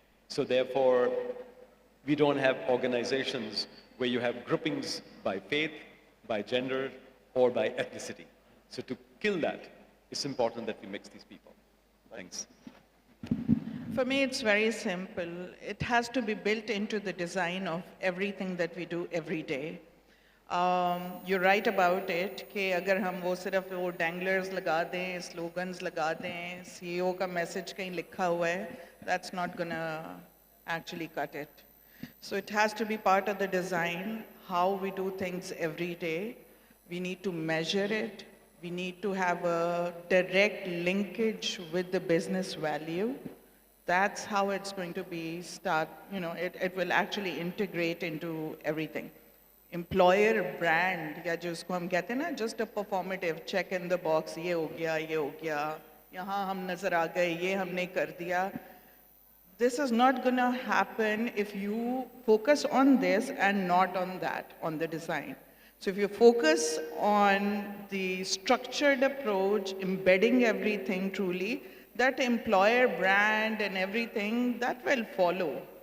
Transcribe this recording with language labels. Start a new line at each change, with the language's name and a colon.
English: So therefore, we don't have organizations where you have groupings by faith, by gender, or by ethnicity. So to kill that, it's important that we mix these people. Thanks. For me, it's very simple. It has to be built into the design of everything that we do every day. You're right about it
Hindi: कि अगर हम वो सिर्फ वो danglers लगा दें, slogans लगा दें, CEO का message कहीं लिखा हुआ है,
English: that's not gonna actually cut it. So it has to be part of the design, how we do things every day. We need to measure it. We need to have a direct linkage with the business value. That's how it's going to be it will actually integrate into everything.
Hindi: Employer brand, या जो उसको हम कहते हैं ना,
English: just a performative check in the box,
Hindi: ये हो गया, यहाँ हम नजर आ गए, ये हमने कर दिया.
English: This is not going to happen if you focus on this and not on that, on the design. So if you focus on the structured approach, embedding everything truly, that employer brand and everything, that will follow.